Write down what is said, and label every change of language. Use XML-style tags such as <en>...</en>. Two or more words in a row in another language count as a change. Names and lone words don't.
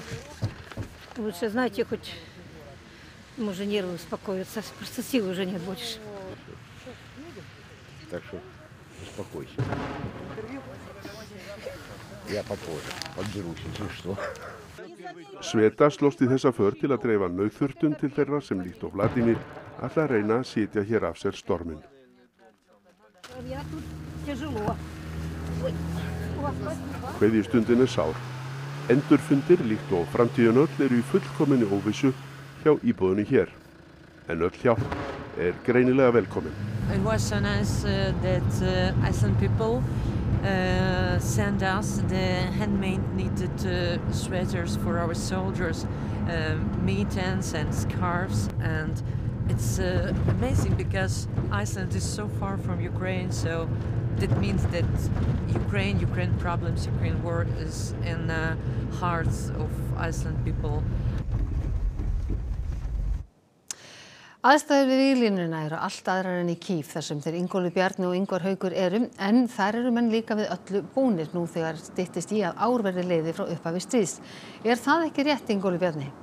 <ru>Лучше, знаете, хоть, может, нервы успокоятся. Просто сил уже нет больше. Так что успокойся. Я попозже подберусь, если что.</ru> <is>Sveta slóst í þessa för til að dreifa nauðþurftun til þeirra sem líkt og Vladimir ætla að reyna að sitja hér af sér storminn. Kveðjustundin sár. Endurfundir líkt og framtíðin öll eru í fullkominni óvissu hjá íbúðinni hér. En öll hjálp greinilega velkomin.</is> <en>It was so nice that Iceland people send us the handmade knitted sweaters for our soldiers, mittens and scarves, and it's amazing because Iceland is so far from Ukraine, so that means that Ukraine problems, Ukraine war is in the hearts of Iceland people.</en> <is>Aðstæður við víglínuna eru allt aðrar en í Kýf þar sem þeir Ingólfur Bjarni og Ingvar Haukur en þar eru menn líka við öllu búnir nú þegar styttist í að ár verði liðið frá upphafi stríðs. Það ekki rétt, Ingólfur Bjarni?</is>